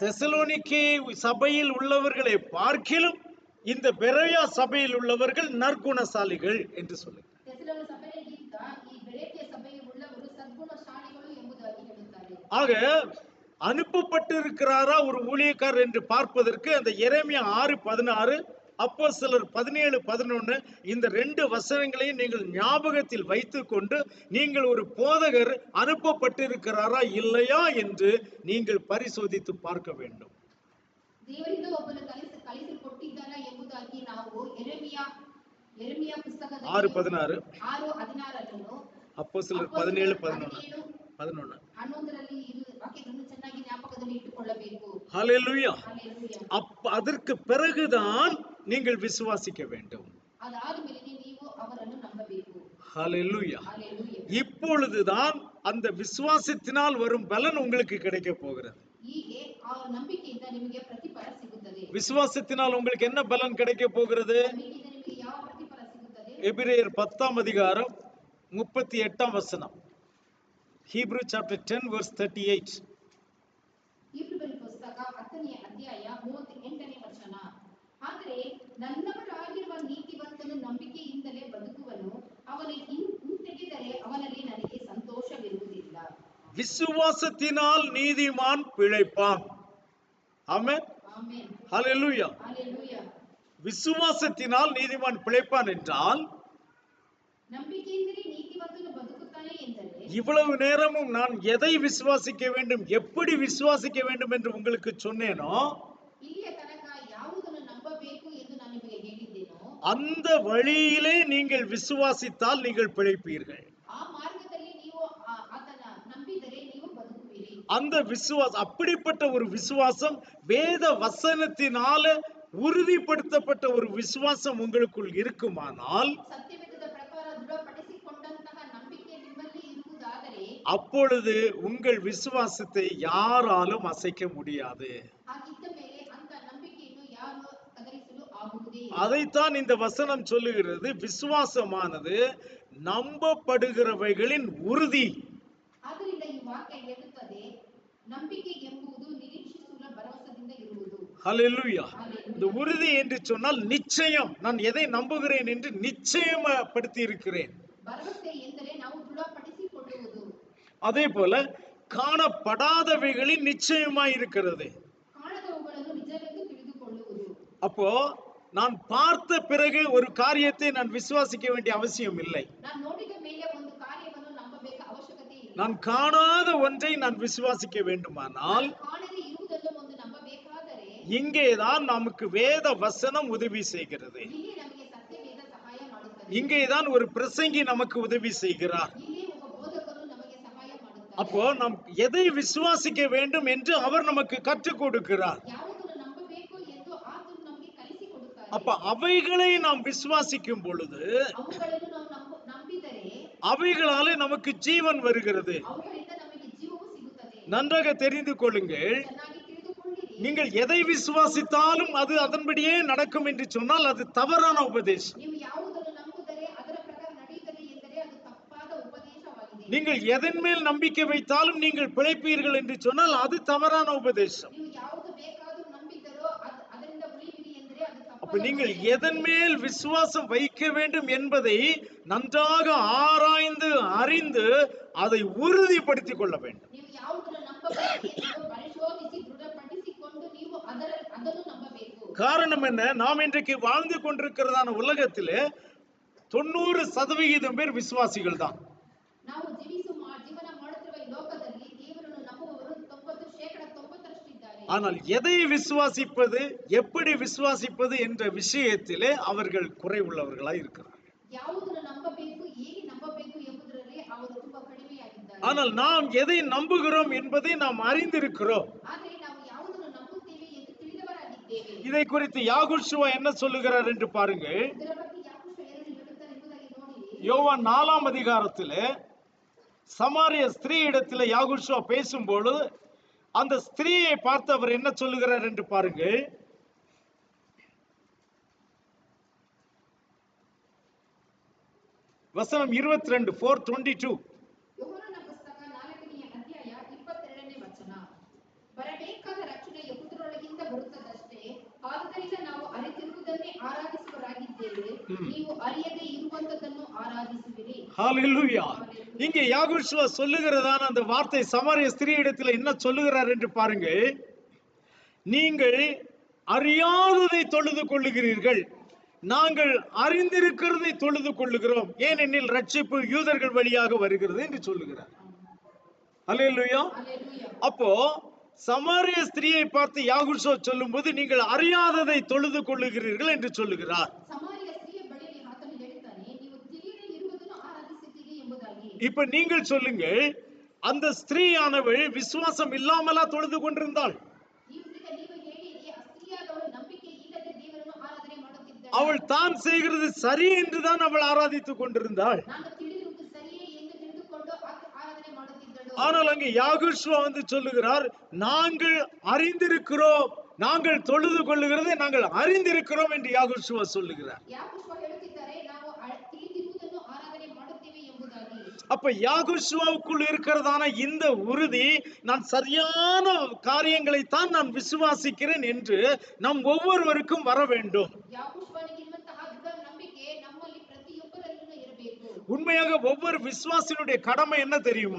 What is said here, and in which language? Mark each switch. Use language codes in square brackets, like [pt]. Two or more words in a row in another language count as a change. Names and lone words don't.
[ta] தெசலோனிக்கே சபையில் உள்ளவர்களை பார்க்கிலும் இந்த பெரோயா சபையில் உள்ளவர்கள் நற்குணசாலிகள் என்று சொல்லுகிறார். [kn] ತೆಸಲೋನಿ ಸಭೆಗಿಂತ ಈ ಬೆರೆತಿಯ ಸಭೆಯಲ್ಲಿ உள்ளವರು ಸದ್ಗುಣಶಾಲಿಗಳು ಎಂಬುದಾಗಿ ಹೇಳುತ್ತಾರೆ. [ta] ஆக அனுப்பப்பட்டிருக்கிறாரா ஒரு ஊழியக்காரர் என்று பார்ப்பதற்கு அந்த எரேமியா 6:16 அப்போஸ்தலர் 17:11 இந்த 2 வசனங்களையும் நீங்கள் ஞாபகத்தில் வைத்துக் கொண்டு நீங்கள் ஒரு போதகர் அனுப்பப்பட்டிருக்கிறாரா இல்லையா என்று நீங்கள் பரிசோதித்து பார்க்க வேண்டும். [kn] ದೇವರಿಂದ ಒಬ್ಬನು ಕಳಿಸಲ್ಪಟ್ಟಿದ್ದಾನ ಎಂಬುದಾಗಿ ನಾವು ಯೆರೆಮೀಯ ಪುಸ್ತಕದಲ್ಲಿ 6:16 6:16 [ta] அப்போஸ்தಲர் 17:11 [kn] 11ರಲ್ಲಿ ಇದು ವಾಕ್ಯಗಳನ್ನು ಚೆನ್ನಾಗಿ ஞாபகದಲ್ಲಿ ಇಟ್ಟುಕೊಳ್ಳಬೇಕು. [ta] ஹalleluya. [kn] Hallelujah. [ta] அதற்கு பிறகுதான் நீங்கள் விசுவாசிக்க வேண்டும். [kn] ಅದಾದ ಮೇಲೆ ನೀವು ಅವರನ್ನು ನಂಬಬೇಕು. [ta] ஹalleluya. [kn] Hallelujah. [ta] இப்பொழுதுதான் அந்த விசுவாசத்தினால் வரும் பலன் உங்களுக்கு கிடைக்க போகிறது. [kn] ಹೀಗೆ ಆ ನಂಬಿಕೆಯಿಂದ ನಿಮಗೆ ಪ್ರತಿಫಲ ಸಿಗುತ್ತದೆ. [ta] விசுவாசத்தினால் உங்களுக்கு என்ன பலன் கிடைக்க போகிறது? [kn] ನಂಬಿಕೆಯಿಂದ ನಿಮಗೆ ಯಾವ ಪ್ರತಿಫಲ ಸಿಗುತ್ತದೆ? [ta] எபிரேயர் 10 அதிகாரம் 38 வசனம். [en] Hebrew chapter 10 verse 38. [kn] ಹೀಬ್ರೂಯರ ಪುಸ್ತಕ 10ನೇ ಅಧ್ಯಾಯ 38ನೇ ವಚನ. ಆದರೆ ನನ್ನವರಾಗಿರುವ ನೀತಿವಂತನು ನಂಬಿಕೆಯಿಂದಲೇ ಬದುಕುವನು, ಅವನು ಹಿಂತೆಗೆದರೆ ಅವನಲ್ಲಿ ನನಗೆ ಸಂತೋಷವಿರುವುದಿಲ್ಲ. [ta] விசுவாசத்தினால் நீதிமான் பிழைப்பான். ஆமென். [kn] ಆಮೆನ್. [ta] ஹalleluya. [kn] Hallelujah. [ta] விசுவாசத்தினால் நீதிமான் பிழைப்பான் என்றால் [kn] ನಂಬಿಕೆಯಿಂದಲೇ ನೀತಿವಂತನು ಬದುಕುತ್ತಾನೆ ಎಂದರೆ [ta] இவ்வளவு நேரமும் நான் எதை விசுவாசிக்க வேண்டும், எப்படி விசுவாசிக்க வேண்டும் என்று உங்களுக்கு சொன்னேனோ [kn] ಇಲ್ಲಿಯ ತನಕ ಯಾವುದನ್ನು ನಂಬಬೇಕು ಎಂದು ನಾನು ನಿಮಗೆ ಹೇಳಿದ್ದೇನೋ [ta] அந்த வழியிலே நீங்கள் விசுவாசித்தால் நீங்கள் பிழைப்பீர்கள். [kn] ಆ ಮಾರ್ಗದಲ್ಲಿ ನೀವು ಆತನ ನಂಬಿದರೆ ನೀವು ಬದುಕುವಿರಿ. [ta] அந்த அப்படிப்பட்ட ஒரு விசுவாசம் வேத வசனத்தினால உறுதிப்படுத்தப்பட்ட ஒரு விசுவாசம் உங்களுக்குள் இருக்குமானால் [kn] ಸತ್ಯವೇದದ ಪ್ರಕಾರ ದೃಢಪಡಿಸಿಕೊಂಡಂತಹ ನಂಬಿಕೆ ನಿಮ್ಮಲ್ಲಿ ಇರುವುದಾದರೆ [ta] அப்பொழுது உங்கள் விசுவாசத்தை யாராலும் அசைக்க முடியாது. [kn] ಹಾಗಿದ್ದ ಮೇಲೆ ಅಂತ ನಂಬಿಕೆಯನ್ನು ಯಾರು ಕದಲಿಸಲು ಆಗುವುದೇ [ta] அதைத்தான் இந்த வசனம் சொல்லுகிறது. விசுவாசமானது ನಂಬப்படுகிறவைகளின் உறுதி. [kn] ಆದ್ದರಿಂದ ಈ ವಾಕ್ಯ ಹೇಳುತ್ತದೆ, ನಂಬಿಕೆ ಎಂಬುದು ನಿರೀಕ್ಷಿಸುವ ಭರವಸೆಯಿಂದ ಇರುವುದು. [ta] ஹல்லேலூயா. இந்த உறுதி என்று சொன்னால் நிச்சயம். நான் எதை நம்புகிறேன் என்று நிச்சயப்படுத்தி இருக்கிறேன். [kn] ಭರವಸೆ ಎಂದರೆ ನಾವು ದೃಢಪಡಿಸಿಕೊಳ್ಳುವುದು. [ta] அதே போல காணப்படாதவைகளின் நிச்சயமாய் இருக்கிறது. [kn] ಕಾಣದವುಗಳನ್ನು ನಿಜವೆಂದು ತಿಳಿದುಕೊಳ್ಳುವುದು. [ta] அப்போ நான் பார்த்த பிறகு ஒரு காரியத்தை நான் விசுவாசிக்க வேண்டிய அவசியம் இல்லை. [kn] ನಾನು ನೋಡಿದ ಮೇಲೆ ಒಂದು ಕಾರ್ಯವನ್ನು ನಂಬಬೇಕು ಅವಶ್ಯಕತೆ ಇಲ್ಲ. [ta] நான் காணாத ஒன்றை நான் விசுவாசிக்க வேண்டுமானால் [kn] ಕಾಣದೆ ಇರುವುದನ್ನು ಒಂದು ನಂಬಬೇಕಾದರೆ [ta] இங்கேதான் நமக்கு வேத வசனம் உதவி செய்கிறது. [kn] ಇಲ್ಲಿ ನಮಗೆ ಸತ್ಯವೇದ ಸಹಾಯ ಮಾಡುತ್ತದೆ. [ta] இங்கேதான் ஒரு பிரசங்கி நமக்கு உதவி செய்கிறார். [kn] ಇಲ್ಲಿ ಒಬ್ಬ ಬೋಧಕರು ನಮಗೆ ಸಹಾಯ ಮಾಡುತ್ತಾರೆ. [ta] அப்போ நாம் எதை விசுவாசிக்க வேண்டும் என்று அவர் நமக்கு கற்றுக் கொடுக்கிறார். [kn] ಯಾವುದನ್ನು ನಂಬಬೇಕು ಎಂದು ಆತನು ನಮಗೆ ಕಲಿಸಿಕೊಡುತ್ತಾರೆ. [ta] அப்ப அவைகளை நாம் விசுவாசிக்கும் பொழுது [kn] ಅವುಗಳನ್ನು ನಾವು ನಂಬಿದರೆ [ta] அவைகளாலே நமக்கு ஜீவன் வருகிறது. [kn] ಅವುಗಳಿಂದ ನಮಗೆ ಜೀವವು ಸಿಗುತ್ತದೆ. [ta] நன்றாக தெரிந்து கொள்ளுங்கள். [kn] ಚೆನ್ನಾಗಿ ತಿಳಿದುಕೊಳ್ಳಿರಿ. [ta] நீங்கள் எதை விசுவாசித்தாலும் அது அதன்படியே நடக்கும் என்று சொன்னால் அது தவறான உபதேசம். [kn] ನೀವು ಯಾವುದನ್ನು ನಂಬುದರೆ ಅದರ ಪ್ರಕಾರ ನಡೆಯುತ್ತದೆ ಎಂದರೆ ಅದು ತಪ್ಪಾದ ಉಪದೇಶವಾಗಿದೆ. [ta] நீங்கள் எதன் மேல் நம்பிக்கை வைத்தாலும் நீங்கள் பிழைப்பீர்கள் என்று சொன்னால் அது தவறான உபதேசம். [kn] ನೀವು ಯಾವುದು ಬೇಕಾದರೂ ನಂಬಿದ್ದರೋ ಅದರಿಂದ ಉಳಿಯಿರಿ ಎಂದರೆ ಅದು ತಪ್ಪಾದ [ta] அப்ப நீங்கள் [kn] ಉಪದೇಶ. [ta] எதன் மேல் விசுவாசம் வைக்க வேண்டும் என்பதை நன்றாக ஆராய்ந்து அறிந்து அதை உறுதிப்படுத்திக் கொள்ள வேண்டும். [kn] ನೀವು ಯಾವುದನ್ನು ನಂಬಬೇಕು ಎಂದು ಪರಿಶೋಧಿಸಿ ದೃಢಪಡಿಸಿಕೊಂಡು ನೀವು ಅದನ್ನು ನಂಬಬೇಕು. [ta] காரணம் என்ன? நாம் இன்றைக்கு வாழ்ந்து கொண்டிருக்கிறதான உலகத்திலே 90% பேர் விசுவாசிகள் தான். [kn] ನಾವು ಜೀವನ ಮಾಡುತ್ತಿರುವ ಈ ಲೋಕದಲ್ಲಿ ದೇವರನ್ನು ನಂಬುವವರು 90% [ta] ஆனால் எதை விசுவாசிப்பது, எப்படி விசுவாசிப்பது என்ற விஷயத்திலே அவர்கள் குறைவுள்ளவர்களாய் இருக்கிறார்கள். [kn] ಯಾವುದನ್ನು ನಂಬಬೇಕು, ಹೇಗೆ ನಂಬಬೇಕು ಎಂಬುದರಲ್ಲಿ ಅವರು ತುಂಬಾ ಕಡಿಮೆಯಾಗಿದ್ದಾರೆ. [ta] ஆனால் நாம் எதை நம்புகிறோம் என்பதை நாம் அறிந்திருக்கிறோம். [kn] ಆದರೆ ನಾವು ಯಾವುದನ್ನು ನಂಬುತ್ತೇವೆ ಎಂದು ತಿಳಿದವರಾಗಿದ್ದೇವೆ. [ta] இதை குறித்து யாகூஷுவா என்ன சொல்லுகிறார் என்று பாருங்கள். [kn] ಇದರ ಬಗ್ಗೆ ಯಾಕೋಬ ಏನು ಹೇಳುತ್ತಾರೆ ಎಂಬುದಾಗಿ ನೋಡಿರಿ. [ta] யோவான் 4ஆம் அதிகாரத்திலே சமாரிய ஸ்திரீ இடத்திலே யாகூஷுவா பேசும்போது அந்த ஸ்திரீயை பார்த்து அவர் என்ன சொல்லுகிறார் என்று பாருங்கள். வசனம் 22 4:22. [kn] ಯೋಹಾನನ ಪುಸ್ತಕ 4ನೇ ಅಧ್ಯಾಯ 22ನೇ ವಚನ. ಬರಬೇಕಾದ ರಕ್ಷಣೆ ಯೆಹೂದ್ಯರೊಳಗಿಂದ ಬರುತ್ತದಷ್ಟೇ, ಆದ್ದರಿಂದ ನಾವು ಅರಿತಿರುವುದನ್ನೇ ಆರಾಧಿಸುವರಾಗಿದ್ದೇವೆ, ನೀವು ಅರಿಯದೆ ಇರುವಂತದನ್ನು ಆರಾಧಿಸುವಿರಿ. [ta] ஹல்லேலூயா. இங்கே யாகூஷுவா சொல்லுகிறதான அந்த வார்த்தை சமாரிய ஸ்திரீ இடத்தில் என்ன சொல்லுகிறார் என்று பாருங்கள். நீங்கள் அறியாததை தொழுது கொள்ளுகிறீர்கள், நாங்கள் அறிந்திருக்கிறதை தொழுது கொள்ளுகிறோம், ஏனெனில் ரட்சிப்பு யூதர்கள் வழியாக வருகிறது என்று சொல்லுகிறார். ஹல்லேலூயா. அல்லேலூயா. அப்போ சமாரிய ஸ்திரீயை பார்த்து யாகூஷுவா சொல்லும்போது நீங்கள் அறியாததை தொழுது கொள்ளுகிறீர்கள் என்று சொல்லுகிறார். [kn] ಸಮಾರ್ಯ ಸ್ತ್ರೀಯ ಬಳಿಯಲ್ಲಿ ಆತನು ಹೇಳುತ್ತಾನೆ, ನೀವು ತಿಳಿಯದೆ ಇರುವುದನ್ನು ಆರಾಧಿಸುತ್ತೀರಿ ಎಂಬುದಾಗಿ. [ta] இப்ப நீங்கள் சொல்லுங்கள், அந்த ஸ்திரீயானவள் விசுவாசம் இல்லாமலா தொழுது கொண்டிருந்தாள்? [kn] ನೀವು ಹೇಳಿರಿ, ಆ ಸ್ತ್ರೀಯಾದವಳು ನಂಬಿಕೆ ಇಲ್ಲದೆ ದೇವರನ್ನು ಆರಾಧನೆ ಮಾಡುತ್ತಿದ್ದಾಳೆ. [ta] அவள் தான் செய்கிறது சரி என்றுதான் அவள் ஆராதித்துக் கொண்டிருந்தாள். [kn] ನಾನು ತಿಳಿದಿರುವುದು ಸರಿಯೇ ಎಂದು ತಿಳಿದುಕೊಂಡು ಆರಾಧನೆ ಮಾಡುತ್ತಿದ್ದಳು. [ta] ஆனால் அங்கே யாகூஷுவா வந்து சொல்லுகிறார், நாங்கள் அறிந்திருக்கிறோம், நாங்கள் தொழுது கொள்ளுகிறதை நாங்கள் அறிந்திருக்கிறோம் என்று யாகூஷுவா சொல்லுகிறார். [kn] ಯಾಕೋಬ ಹೇಳುತ್ತಿದ್ದಾರೆ, ನಾವು ತಿಳಿದಿರುವುದನ್ನು ಆರಾಧನೆ ಮಾಡುತ್ತೇವೆ ಎಂಬುದಾಗಿ. [ta] அப்ப யாகூஷுவாவுக்குள் இருக்கிறதான இந்த உறுதி, நான் சரியான காரியங்களை தான் நான் விசுவாசிக்கிறேன் என்று நம் ஒவ்வொருவருக்கும் வர வேண்டும். [kn] ಯಾಕೋಬನಿಗಿರುವಂತಹ ದೃಢ ನಂಬಿಕೆ ನಮ್ಮಲ್ಲಿ ಪ್ರತಿಯೊಬ್ಬರಲ್ಲೂ ಇರಬೇಕು. [ta] உண்மையாக ஒவ்வொரு விசுவாசியினுடைய கடமை என்ன தெரியுமா?